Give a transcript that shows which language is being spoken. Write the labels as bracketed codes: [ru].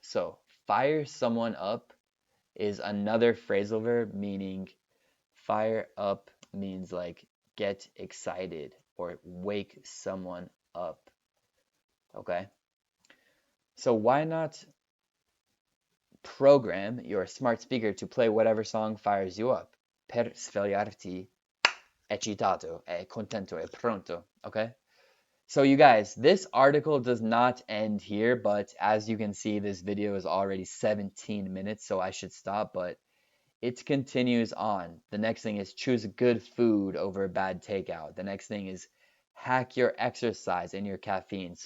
[en] So, fire someone up is another phrasal verb meaning fire up means like get excited or wake someone up. Okay? So, why not program your smart speaker to play whatever song fires you up? [it] Per svegliarti eccitato, e contento, e pronto. [en] Okay? So you guys, this article does not end here, but as you can see, this video is already 17 minutes, so I should stop, but it continues on. The next thing is choose good food over bad takeout. The next thing is hack your exercise and your caffeine.